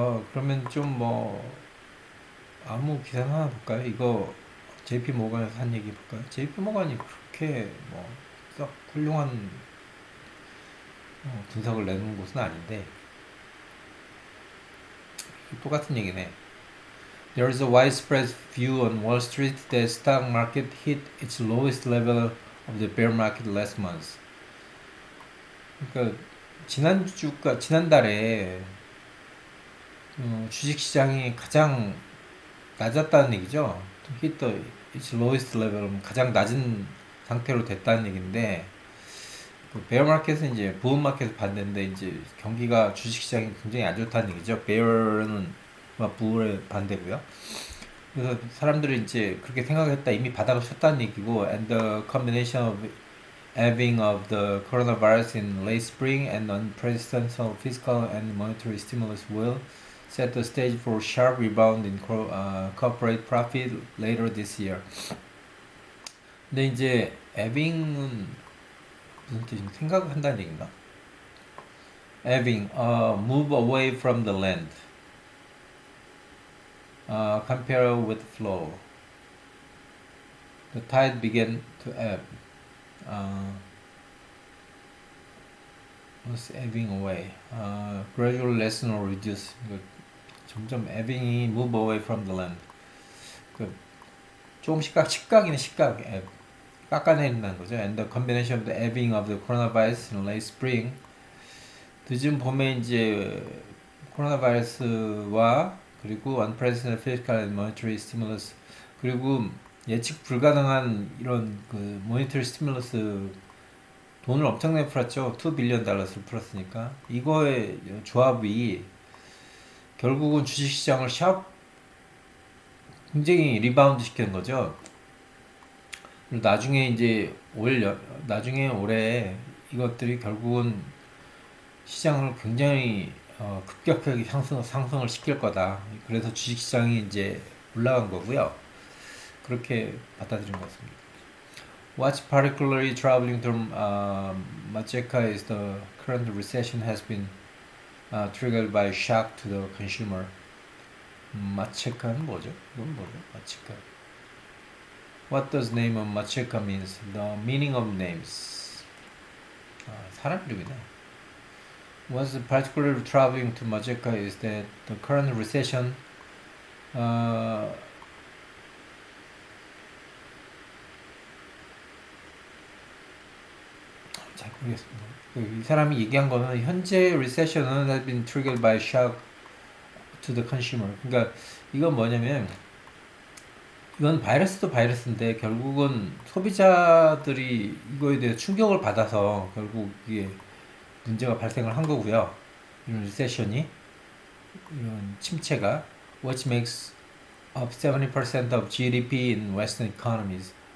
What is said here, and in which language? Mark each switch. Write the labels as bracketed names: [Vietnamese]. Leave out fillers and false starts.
[Korean] 그러면 좀 뭐 아무 기사 하나 볼까요? 이거 JP 모건에서 한 얘기 볼까요? JP 모건이 그렇게 뭐 썩 훌륭한 분석을 내는 곳은 아닌데 똑같은 얘기네. [English] There is a widespread view on Wall Street that stock market hit its lowest level of the bear market last month. [Korean] 그러니까 지난달에 주식 시장이 가장 낮았다는 얘기죠. [English] hit the its lowest level [Korean] 가장 낮은 상태로 됐다는 얘기인데, 그 베어 마켓은 이제 부분 마켓 반대인데 이제 경기가 주식시장이 굉장히 안 좋다는 얘기죠. 베어는 부의 반대고요. 그래서 사람들이 이제 그렇게 생각했다, 이미 바닥을 쳤다는 얘기고, [English] and the combination of ebbing of the coronavirus in late spring and unprecedented fiscal and monetary stimulus will set the stage for sharp rebound in corporate profit later this year. [Korean] 근데 이제 ebbing은 무슨 뜻인지 생각을 한다는 얘기인가? [English] ebbing, move away from the land. Compare with flow. The tide began to ebb. Was ebbing away. Gradual lessen or reduce. [Korean] 점점 ebbing이 [English] move away from the land. [Korean] 조금 식각이네, 식각. ebb. 깎아내린다는 거죠. [English] And the combination of the ebbing of the coronavirus in late spring. [Korean] 늦은 봄에 이제 코로나 바이러스와 그리고 [English] unprecedented fiscal and monetary stimulus, [Korean] 그리고 예측 불가능한 이런 그 monetary stimulus, 돈을 엄청나게 풀었죠. $2 빌리언 풀었으니까 이거의 조합이 결국은 주식시장을 굉장히 리바운드 시키는 거죠. 나중에 이제 나중에 올해 이것들이 결국은 시장을 굉장히 급격하게 상승을 시킬 거다. 그래서 주식시장이 이제 올라간 거고요. 그렇게 받아들인 것 같습니다. [English] What's particularly troubling to Macheca is the current recession has been triggered by shock to the consumer. [Korean] 마체카는 뭐죠? 이건 뭐죠? 마체카. [English] What does name of Macheca means? The meaning of names. [Korean] 사람 이름이네. [English] What's particularly troubling to Macheca is that the current recession [Korean] 잘 모르겠습니다. 이 사람이 얘기한 거는 현재 [English] recession은 has been triggered by shock to the consumer. [Korean] 그러니까 이건 뭐냐면 이건 바이러스도 바이러스인데 결국은 소비자들이 이거에 대해 충격을 받아서 결국 이게 문제가 발생을 한 거고요. 이런 리세션이, 이런 침체가 [English] which makes up 70% of GDP in Western economies.